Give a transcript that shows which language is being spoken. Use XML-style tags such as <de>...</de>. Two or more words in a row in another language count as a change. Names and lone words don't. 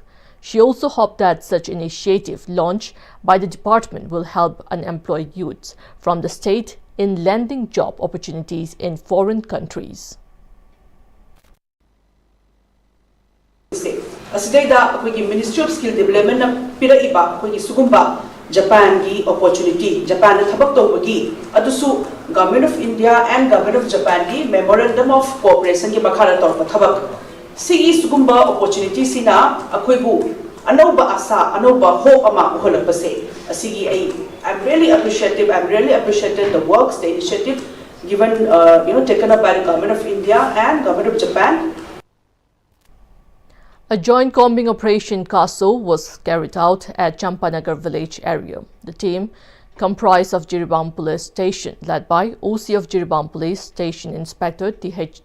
<en>She also hoped that such initiative launched by the department will help unemployed youths from the state in landing job opportunities in foreign countries.</en> <mni>Asidayda akoigi Ministry of Skill Development na piraiba akoigi sugumba Japan gi opportunity Japan na thabak tawbagi adusu Government of India and Government of Japan gi Memorandum of Cooperation gi makhara tawba thabak sigi sugumba opportunity sina akoibu anoba asa anoba hope ama uholapase asigi</mni> <en>I'm really appreciated the works, the initiative given taken up by the Government of India and Government of Japan. A joint combing operation CASO was carried out at Champanagar village area. The team, comprised of Jiribam Police Station, led by OC of Jiribam Police Station Inspector T.H.</en>